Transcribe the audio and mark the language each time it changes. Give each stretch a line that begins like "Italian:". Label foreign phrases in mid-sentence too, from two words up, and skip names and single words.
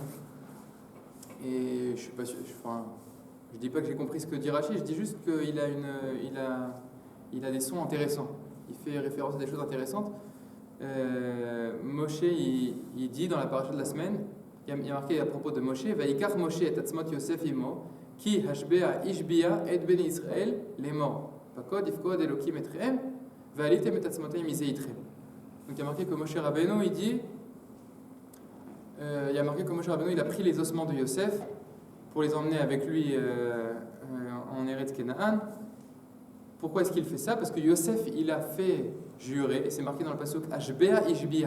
French: Et je suis pas sûr, je dis pas que j'ai compris ce que dit Rashi, je dis juste qu'il a des sons intéressants. Il fait référence à des choses intéressantes. Moshe, il dit dans la paracha de la semaine, il y a marqué à propos de Moshe,
Hebrew: ויקח משה את עצמות יוסף עמו כי השבע השביע את בני ישראל לאמר. פקד יפקד אלהים אתכם והעליתם את עצמתי מזה אתכם.
French: Donc il y a marqué que Moshe Rabbeinu, il a pris les ossements de Yosef pour les emmener avec lui en Eretz Kenaan. Pourquoi est-ce qu'il fait ça? Parce que Yosef, il a fait jurer, et c'est marqué dans le pasuk
Hebrew: השבע השביע.